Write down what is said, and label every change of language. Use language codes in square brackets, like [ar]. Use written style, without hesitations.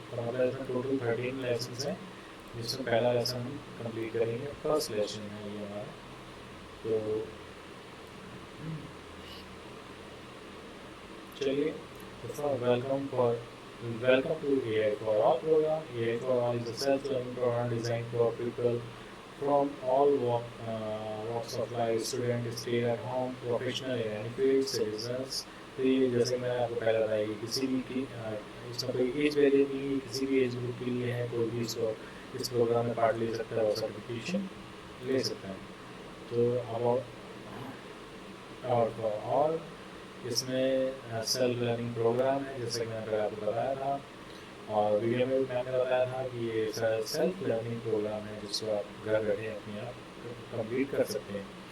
[hi] तो मतलब इसमें टोटल 13 लेसन हैं, जिसमें पहला लेसन हम कंप्लीट करेंगे। फर्स्ट लेसन है ये हमारा। तो चलिए, [en] Welcome to AI for All program. AI for All is a self-learning program designed for people from all walks of life, student, stay at home, professional in any field, citizens। [hi] तो ये जैसे मैंने आपको पहले बताया कि किसी भी इसमें कोई एज वेरिएबल नहीं, किसी भी एज ग्रुप के लिए है, कोई भी इसको इस प्रोग्राम में पार्ट ले सकता है और सर्टिफिकेशन ले सकता है। तो और फॉर ऑल इसमें सेल्फ लर्निंग प्रोग्राम है, जैसे कि मैंने आपको बताया था, और वीडियो में भी मैंने बताया था कि ये सेल्फ लर्निंग प्रोग्राम है, जिसको आप घर बैठे अपने आप कंप्लीट कर सकते हैं।